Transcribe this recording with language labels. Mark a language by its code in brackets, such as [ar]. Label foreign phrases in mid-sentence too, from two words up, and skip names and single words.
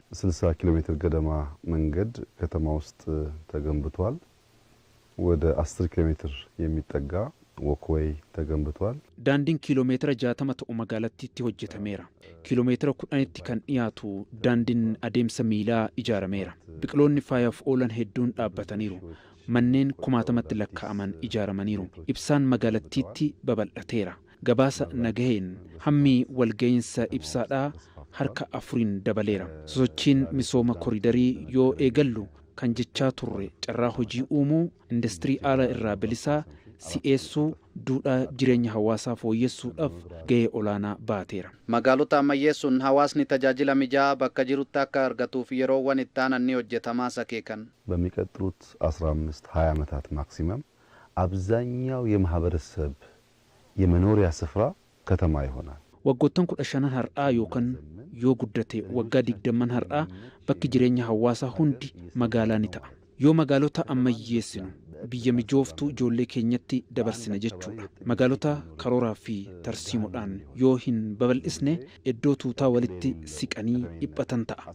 [am] 60 ኪሎ ሜትር ገደማ መንገድ ከተማ ውስጥ ተገንብቷል። ወደ 10 ኪሎ ሜትር የሚጠጋ ወክዌይ ተገንብቷል። [om] daandiin kiloo meetira 60 ta'u magaalattiitti hojjetameera. kiloo meetira 10tti kan dhiyaatu daandiin adeemsa miilaa ijaarameera. Biqiloonni faayaaf oolan hedduun dhaabbataniiru. Manneen kumaatamatti lakkaa'aman ijaaramaniiru. Ibsaan magaalattiitti babal'ateera. Gabaasa nagaheen hammi walga'iinsa ibsaadhaa harka 4 dabaleera. Sosochiin misooma koriidarii yoo eegallu kan jechaa turre carraa hojii uumuu, industirii ala irraa bilisaa si'eessuu, duudhaa jireenya hawaasaa fooyyessuudhaaf gahee olaanaa baateera. Magaalota ammayyeessuun hawaasni tajaajila mijaa'aa bakka jirutti akka argatuuf yeroowwan itti aanan ni hojjetamaa sakeekan. [am] በሚቀጥሉት 15-20 ዓመታት ማክሲመም አብዛኛው የማህበረሰብ የመኖሪያ ስፍራ ከተማ ይሆናል። [om] waggoottan 15 har'aa yookaan yoo guddate waggaa 20 har'aa bakki jireenya hawaasaa hundi magaalaa ni ta'a. Yoo magaalota ammayyeessinu biyya mijooftuu ijoollee keenyatti dabarsina jechuudha. Magaalota karooraa fi tarsiimoodhaan yoo hin babal'isne iddoo tuutaa walitti siqanii dhiphatan ta'a.